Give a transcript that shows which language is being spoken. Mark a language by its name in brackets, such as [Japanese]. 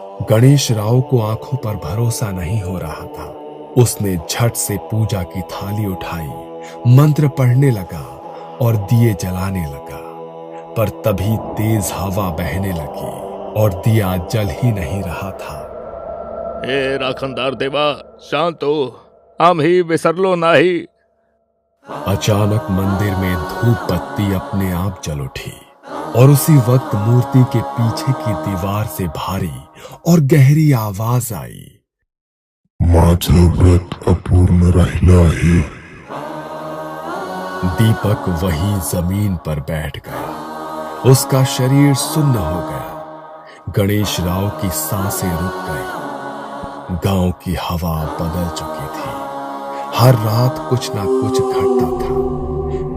[Hindi] गणेश राव को आंखों पर भरोसा नहीं हो रहा था। उसने झट से पूजा की थाली उठाई, मंत्र पढ़ने लगा और दिए जलाने लगा। पर तभी तेज हवा बहने लगी और दिया जल ही नहीं रहा था। [Marathi] ए राखनदार देवा, शांत हो, हम ही विसरलो नाही। [Hindi] अचानक मंदिर में धूप बत्ती अपने आप जल उठी और उसी वक्त मूर्ति के पीछे की दीवार से भारी और गहरी आवाज आई, [Marathi] माझं व्रत अपूर्ण राहिलं आहे। [Hindi] दीपक वहीं जमीन पर बैठ गया। उसका शरीर सुन्न हो गया। गणेश राव की सांसें रुक गई। गांव की हवा बदल चुकी थी। हर रात कुछ ना कुछ घटता था।